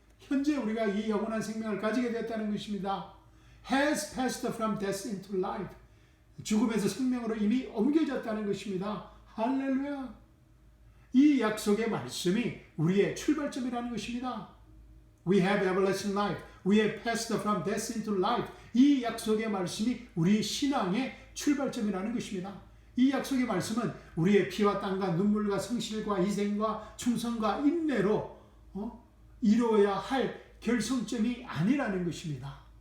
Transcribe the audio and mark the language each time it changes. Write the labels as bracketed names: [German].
[Korean] 현재 우리가 이 영원한 생명을 가지게 되었다는 것입니다. [English] Has passed from death into life. [Korean] 죽음에서 생명으로 이미 옮겨졌다는 것입니다. 할렐루야. 이 약속의 말씀이 우리의 출발점이라는 것입니다. [English] We have everlasting life. We have passed from death into life. [Korean] 이 약속의 말씀이 우리 신앙의 출발점이라는 것입니다. 이 약속의 말씀은 우리의 피와 땀과 눈물과 성실과 희생과 충성과 인내로 이루어야 할 결성점이 아니라는 것입니다.